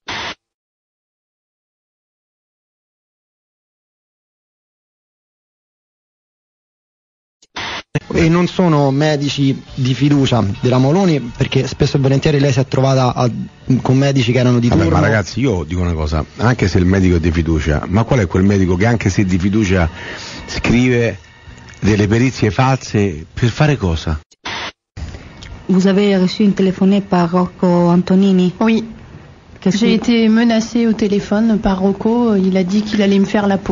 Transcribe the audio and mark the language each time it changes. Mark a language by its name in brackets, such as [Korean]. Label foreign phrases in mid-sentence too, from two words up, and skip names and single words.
[Italian] E non sono medici di fiducia della Mauloni, perché spesso e volentieri lei si è trovata con medici che erano di turno. Ma ragazzi, io dico una cosa, anche se il medico è di fiducia, ma qual è quel medico che anche se è di fiducia scrive delle perizie false per fare cosa? [French] Vous avez reçu une téléphonée par Rocco Antonini? Oui. J'ai été menacée au téléphone par Rocco, il a dit qu'il allait me faire la peau.